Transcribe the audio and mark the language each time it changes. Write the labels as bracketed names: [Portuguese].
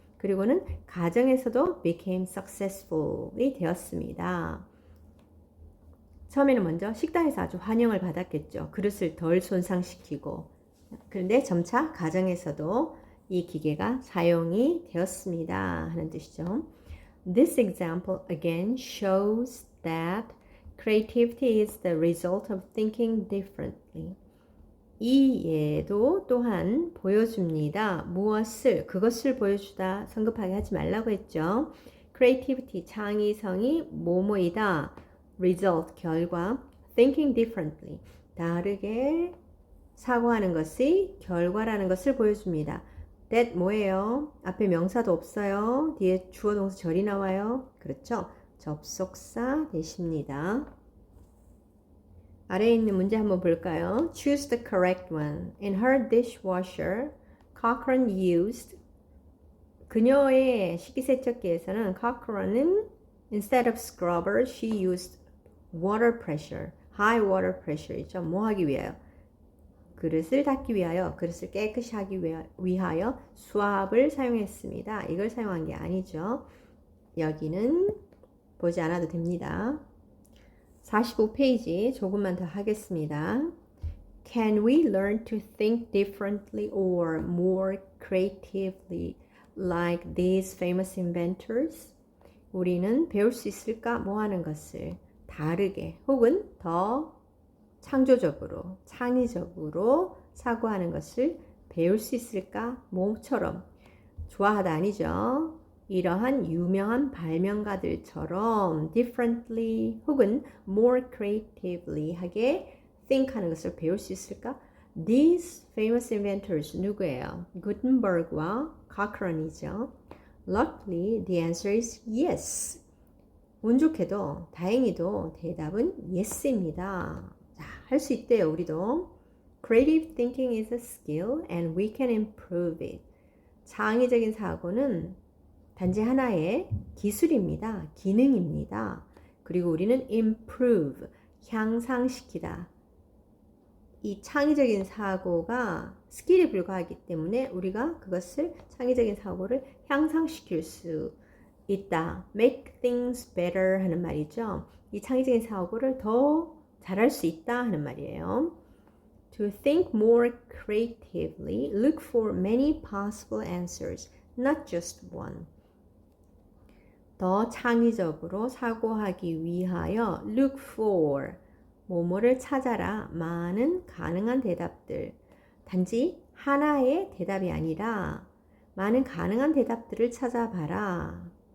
[Korean] 그리고는 가정에서도 [English] became successfully [Korean] 되었습니다. 처음에는 먼저 식당에서 아주 환영을 받았겠죠. 그릇을 덜 손상시키고. 그런데 점차 가정에서도 이 기계가 사용이 되었습니다. 하는 뜻이죠. [English] This example again shows that creativity is the result of thinking differently. [Korean] 이 예도 또한 보여줍니다. 무엇을, 그것을 보여주다 성급하게 하지 말라고 했죠. Creativity, 창의성이 뭐뭐이다. Result, 결과. [English] Thinking differently, [Korean] 다르게 사고하는 것이 결과라는 것을 보여줍니다. That 뭐예요? 앞에 명사도 없어요. 뒤에 주어 동사 절이 나와요. 그렇죠? 접속사 되십니다. 아래에 있는 문제 한번 볼까요? [English] Choose the correct one. In her dishwasher, Cochrane used. [Korean] 그녀의 식기세척기에서는 [English] Cochrane은 instead of scrubber, she used water pressure, high water pressure이죠. [Korean] 뭐 하기 위하여? 그릇을 닦기 위하여, 그릇을 깨끗이 하기 위하여 수압을 사용했습니다. 이걸 사용한 게 아니죠. 여기는 보지 않아도 됩니다. 45페이지 조금만 더 하겠습니다. [English] Can we learn to think differently or more creatively like these famous inventors? [Korean] 우리는 배울 수 있을까? 뭐 하는 것을 다르게 혹은 더 창조적으로, 창의적으로 사고하는 것을 배울 수 있을까? 뭐처럼 좋아하다 아니죠. 이러한 유명한 발명가들처럼 differently 혹은 [English] more creatively [Korean] 하게 think 하는 것을 배울 수 있을까? [English] These famous inventors [Korean] 누구예요? 구텐버그와 Cochrane이죠. [English] Luckily, the answer is yes. [Korean] 운 좋게도 다행히도 대답은 yes입니다. 자, 할 수 있대요, 우리도. [English] Creative thinking is a skill and we can improve it. [Korean] 창의적인 사고는 단지 하나의 기술입니다. 기능입니다. 그리고 우리는 improve, 향상시키다. 이 창의적인 사고가 스킬에 불과하기 때문에 우리가 그것을 창의적인 사고를 향상시킬 수 있다. [English] make things better [Korean] 하는 말이죠. 이 창의적인 사고를 더 잘할 수 있다 하는 말이에요. [English] To think more creatively, look for many possible answers, not just one. [Korean] 더 창의적으로 사고하기 위하여 [English] look for, [Korean] 뭐뭐를 찾아라, 많은 가능한 대답들. 단지 하나의 대답이 아니라 많은 가능한 대답들을 찾아봐라.